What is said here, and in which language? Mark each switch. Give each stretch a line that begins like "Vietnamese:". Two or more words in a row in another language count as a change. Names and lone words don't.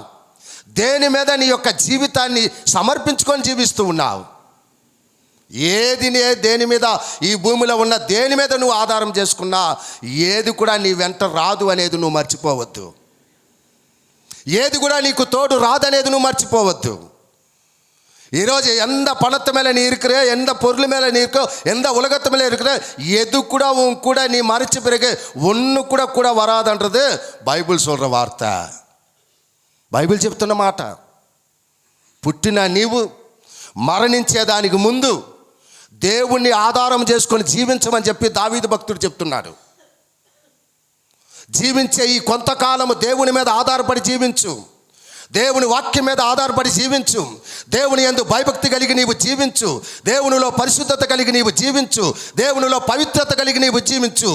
Telugu: దేని మీద నీ యొక్క జీవితాన్ని సమర్పించుకొని జీవిస్తూ ఉన్నావు? దేని మీద, ఈ భూమిలో ఉన్న దేని మీద నువ్వు ఆధారం చేసుకున్నా ఏది కూడా నీ వెంట రాదు అనేది నువ్వు మర్చిపోవద్దు. ఏది కూడా నీకు తోడు రాదనేది నువ్వు మర్చిపోవద్దు. ఈరోజు ఎంత
Tamil: பணத்து மேலே நீ இருக்கிற, எந்த பொருள் மேலே நீ இருக்கோ, எந்த உலகத்து மேலே இருக்கிற, எது கூட உன் கூட நீ மறைச்ச பிறகு ஒன்று கூட வராதுன்றது బైబిల్ சொல்கிற వార్త.
Telugu: బైబిల్ చెప్తున్న మాట. పుట్టిన నీవు మరణించేదానికి ముందు దేవుణ్ణి ఆధారం చేసుకొని జీవించమని చెప్పి దావీదు భక్తుడు చెప్తున్నాడు. జీవించే ఈ కొంతకాలము దేవుని మీద ఆధారపడి జీవించు, దేవుని వాక్యం మీద ఆధారపడి జీవించు, దేవుని యందు భయభక్తి కలిగి నీవు జీవించు, దేవునిలో పరిశుద్ధత కలిగి నీవు జీవించు, దేవునిలో పవిత్రత కలిగి నీవు జీవించు.